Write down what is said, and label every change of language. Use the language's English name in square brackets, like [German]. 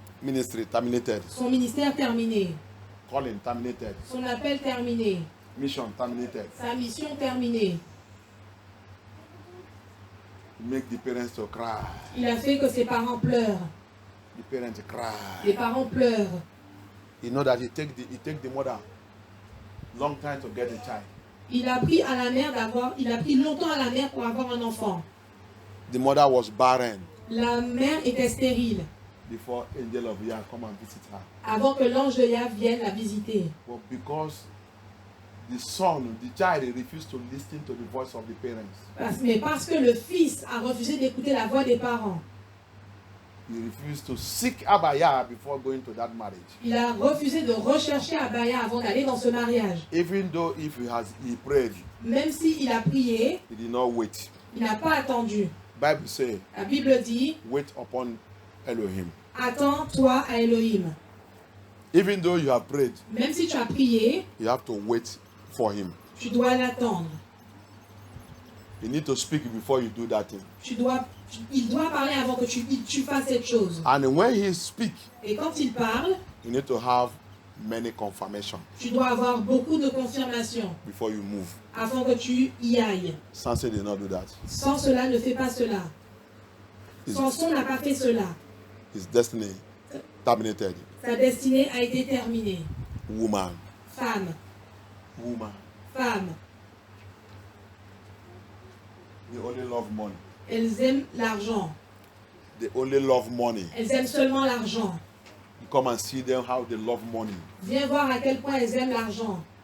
[English] Ministry terminated. [French] Son ministère terminé. [English] Calling terminated. [French] Son appel terminé. [English] Mission terminated. [French] Sa mission terminée. [English] Make the parents to cry. [French] Il a fait que ses parents pleurent. [English] The parents cry. [French] Les parents pleurent. [English] You know that it take the mother long time to get a child. [French] Il a pris longtemps à la mère pour avoir un enfant. [English] The mother was barren [French] La mère était stérile [English] before angel of Yah come and visit her. [French] avant que l'ange de Yah vienne la visiter. [English] But because the child refused to listen to the voice of the parents. [French] Mais parce que le fils a refusé d'écouter la voix des parents. [English] He refused to seek Abaya before going to that marriage. [French] Il a refusé de rechercher Abaya avant d'aller dans ce mariage. [English] Even though if he prayed, [French] Même s'il a prié, [English] he did not wait. [French] il n'a pas attendu. [English] Bible say, [French] La Bible dit, [English] wait upon Elohim. [French] attends-toi à Elohim. [English] Even though you have prayed, [French] Même si tu as prié, [English] you have to wait for him. [French] tu dois l'attendre. [English] You need to speak before you do that thing. [French] Il doit parler avant que tu fasses cette chose. [English] And when he speak, [French] Et quand il parle, [English] you need to have many confirmation [French] tu dois avoir beaucoup de confirmation [English] before you move. [French] afin que tu y ailles. [English] Samson did not do that. [French] Sans cela, ne fais pas cela. Samson n'a pas fait cela. [English] His destiny terminated. [French] Sa destinée a été terminée. [English] Woman. [French] Femme, [English] Woman. [French] femme, [English] They only love money. [French] elles aiment l'argent. [English] They only love money. [French] Elles aiment seulement l'argent. [English] You come and see them how they love money. [French] Viens voir à quel point elles aiment l'argent.